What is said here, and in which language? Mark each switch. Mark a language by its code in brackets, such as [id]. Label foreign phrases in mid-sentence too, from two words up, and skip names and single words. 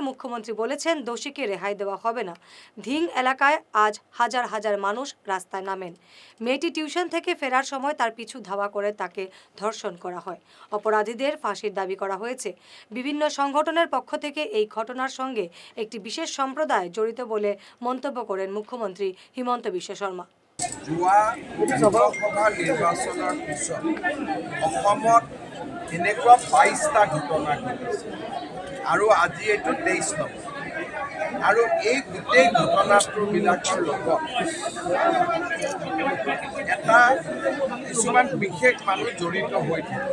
[bn] মুখ্যমন্ত্রী বলেছেন, দোষীকে রেহাই দেওয়া হবে না। ধিং এলাকায় আজ হাজার হাজার মানুষ রাস্তায় নামেন। মেয়েটি টিউশন থেকে ফেরার সময় তার পিছু ধাওয়া করে তাকে ধর্ষণ করা হয়। অপরাধীদের ফাঁসির দাবি করা হয়েছে। বিভিন্ন সংগঠনের পক্ষ থেকে এই ঘটনার সঙ্গে একটি বিশেষ সম্প্রদায় জড়িত বলে মন্তব্য করেন মুখ্যমন্ত্রী হিমন্ত বিশ্ব শর্মা। [as] লোকসভা নিৰ্বাচনৰ পিছত অসমত এনেকুৱা 22টা ঘটনা ঘটিছে আৰু আজি এইটো 23 নম্বৰ। আৰু এই গোটেই ঘটনাটোবিলাকৰ লগত এটা কিছুমান বিশেষ মানুহ জড়িত হৈ থাকে।